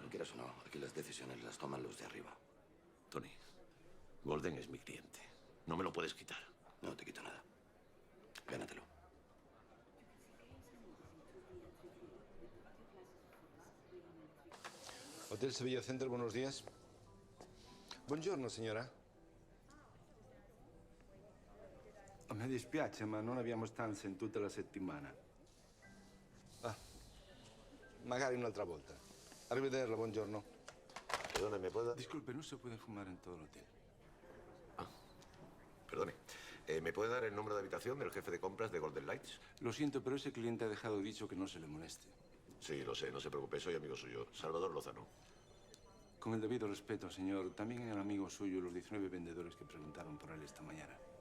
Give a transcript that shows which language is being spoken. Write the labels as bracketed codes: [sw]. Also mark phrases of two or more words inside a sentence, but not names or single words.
[es] No quieras o no, aquí las decisiones las toman los de arriba. Tony, Golden es mi cliente. No me lo puedes quitar. No te quito nada. Gánatelo. Hotel Sevilla Center, buenos días. [it] Buongiorno, signora. Mi dispiace, ma non abbiamo stanze in tutta la settimana. Magari un'altra volta. Arrivederla, buongiorno. [es] Perdone, ¿me puede...? Disculpe, no se puede fumar en todo el hotel. Perdone. ¿Me puede dar el número de habitación del jefe de compras de Golden Lights? Lo siento, pero ese cliente ha dejado dicho que no se le moleste. Sí, lo sé, no se preocupe, soy amigo suyo. Salvador Lozano. Con el debido respeto, señor, también eran amigos suyos los 19 vendedores que preguntaron por él esta mañana.